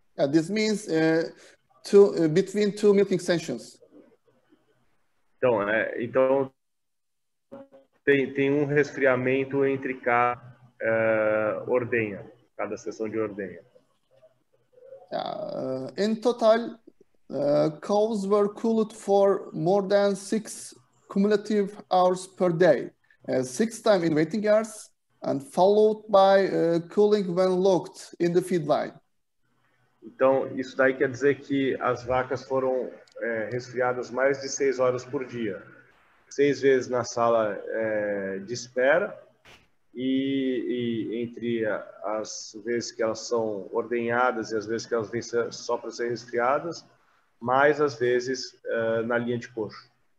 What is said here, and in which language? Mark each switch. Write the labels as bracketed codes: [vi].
[en] This means between 2 milking sessions. [pt] Então tem um resfriamento entre cada ordenha, cada sessão de ordenha. [en] In total, cows were cooled for more than 6 cumulative hours per day, 6 times in waiting yards, and followed by cooling when locked in the feed line. [pt] Então, isso daí quer dizer que as vacas foram resfriadas mais de 6 horas por dia. 6 vezes na sala de espera e entre as vezes que elas são ordenhadas e as vezes que elas vêm só para ser resfriadas, mais as vezes na linha de coxo.